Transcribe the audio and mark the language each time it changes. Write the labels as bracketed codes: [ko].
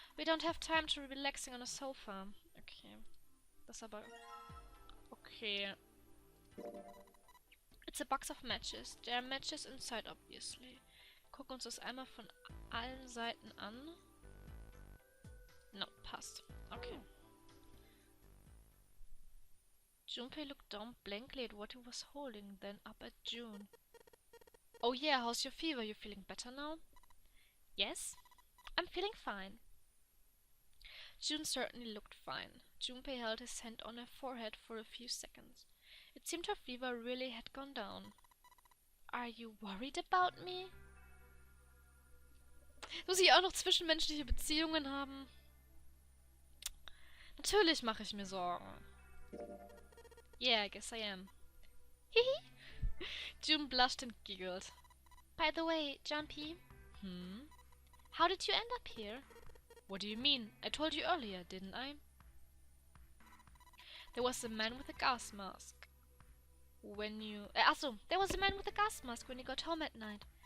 [en] We don't have time to be relaxing on a sofa. [de] Okay. Das aber... Okay. [en] It's a box of matches. There are matches inside, obviously. [de] Gucken uns das einmal von allen Seiten an. No, passt. Okay. [en] Junpei looked down blankly at what he was holding, then up at June. Oh yeah, how's your fever? You feeling better now? Yes? I'm feeling fine. June certainly looked fine. Junpei held his hand on her forehead for a few seconds. It seemed her fever really had gone down. Are you worried about me? [de] Muss ich auch noch zwischenmenschliche Beziehungen haben? Natürlich mache ich mir Sorgen. [en] Yeah, I guess I am. Hihi. June blushed and giggled. By the way, Junpei. How did you end up here? What do you mean? I told you earlier, didn't I? There was a man with a gas mask. There was a man with a gas mask when you got home at night.